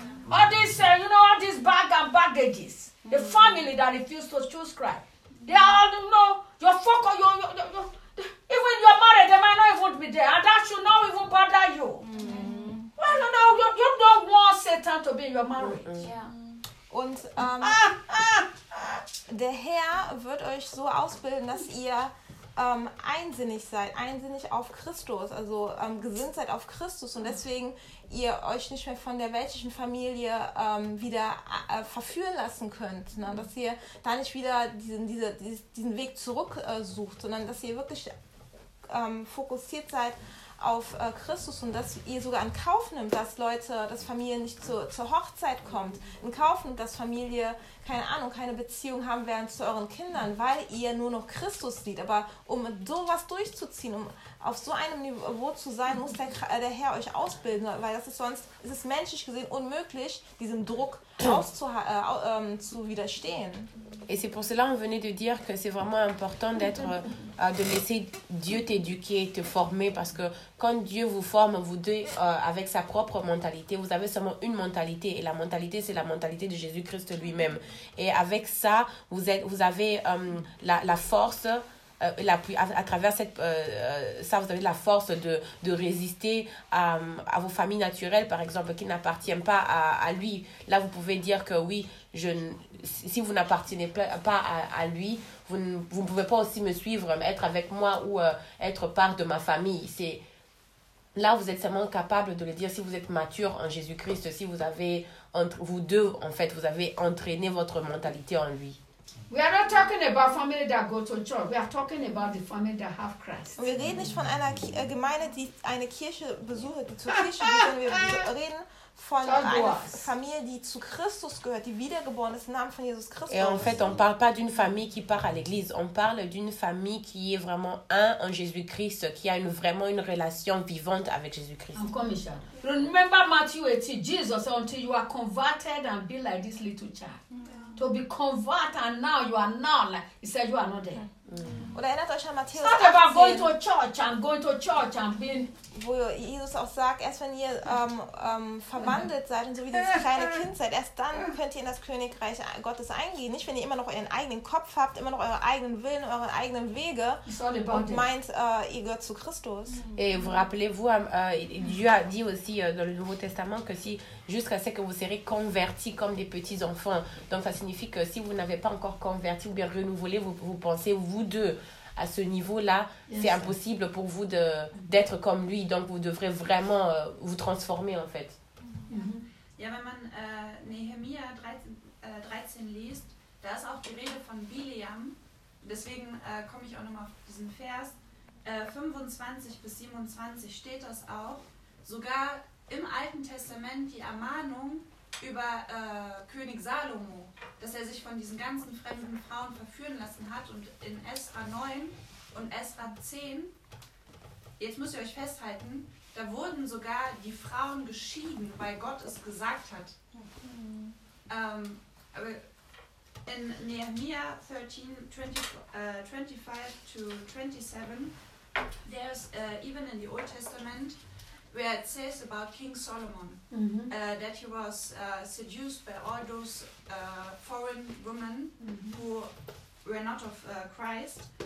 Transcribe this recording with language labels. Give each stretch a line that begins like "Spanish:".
English: All this, you know, all these bag and baggages. The family that refused to choose Christ. They all, you know, your focus, even your marriage, they might not even be there. And that should not even bother you. Mm-hmm. Well, you know, you don't want Satan to be in your marriage. Yeah.
German: Und der Herr wird euch so ausbilden, dass ihr einsinnig seid, einsinnig auf Christus, also gesinnt seid auf Christus und deswegen ihr euch nicht mehr von der weltlichen Familie wieder verführen lassen könnt, ne? Dass ihr da nicht wieder diesen Weg zurück sucht, sondern dass ihr wirklich fokussiert seid auf Christus und dass ihr sogar in Kauf nimmt, dass Leute, dass Familie nicht zur Hochzeit kommt, in Kauf nimmt, dass Familie, keine Ahnung, keine Beziehung haben werden zu euren Kindern, weil ihr nur noch Christus seht. Aber um sowas durchzuziehen, um auf so einem Niveau zu sein, muss der Herr euch ausbilden, weil das ist sonst, ist es menschlich gesehen unmöglich, diesem Druck zu widerstehen.
French: Et c'est pour cela qu'on venait de dire que c'est vraiment important d'être, de laisser Dieu t'éduquer, te former, parce que quand Dieu vous forme, vous devez, avec sa propre mentalité, vous avez seulement une mentalité, et la mentalité, c'est la mentalité de Jésus-Christ lui-même. Et avec ça, vous avez la force, à travers vous avez la force de résister à vos familles naturelles, par exemple, qui n'appartiennent pas à lui. Là, vous pouvez dire que oui, si vous n'appartenez pas à lui, vous ne pouvez pas aussi me suivre, être avec moi ou être part de ma famille. C'est là, vous êtes seulement capable de le dire si vous êtes mature en Jésus-Christ, si vous avez entre vous deux, en fait, vous avez entraîné votre mentalité en lui.
English: We are not talking about family that go to church. We are talking about the family that have Christ.
German: Wir reden nicht von einer Gemeinde, die eine Kirche besucht, die zur Kirche geht, sondern wir reden von einer Familie, die zu Christus gehört, die wiedergeboren ist im Namen von Jesus Christus.
French: Et en fait, on parle pas d'une famille qui part à l'église. On parle d'une famille qui est vraiment un en Jésus Christ, qui a vraiment une relation vivante avec Jésus Christ.
English: Remember Matthew 18, Jesus, until you are converted and be like this little child. To be converted and now you are now like he said you are not there.
German: Oder erinnert euch an Matthäus 18.
English: Start about going to church and going to church and being.
German: Wo Jesus auch sagt, erst wenn ihr verwandelt seid und so wie dieses kleine Kind seid, erst dann könnt ihr in das Königreich Gottes eingehen. Nicht, wenn ihr immer noch euren eigenen Kopf habt, immer noch euren eigenen Willen, euren eigenen Wege und meint, ihr gehört zu Christus.
French: Et vous rappelez-vous, Dieu a dit aussi dans le Nouveau Testament que si jusqu'à ce que vous serez convertis comme des petits enfants, donc ça signifie que si vous n'avez pas encore converti ou bien renouvelé vos pensées, vous deux, à ce niveau-là, yes, c'est impossible pour vous d'être comme lui. Donc, vous devrez vraiment vous transformer, en fait.
German: Ja, wenn man Nehemia 13 liest, da ist auch die Rede von Bileam. Deswegen komme ich auch nochmal auf diesen Vers. 25 bis 27 steht das auch. Sogar im Alten Testament die Ermahnung über König Salomo, dass er sich von diesen ganzen fremden Frauen verführen lassen hat. Und in Esra 9 und Esra 10, jetzt müsst ihr euch festhalten, da wurden sogar die Frauen geschieden, weil Gott es gesagt hat.
English: In Nehemiah 13:25-27, there's even in the Old Testament where it says about King Solomon that he was seduced by all those foreign women who were not of Christ.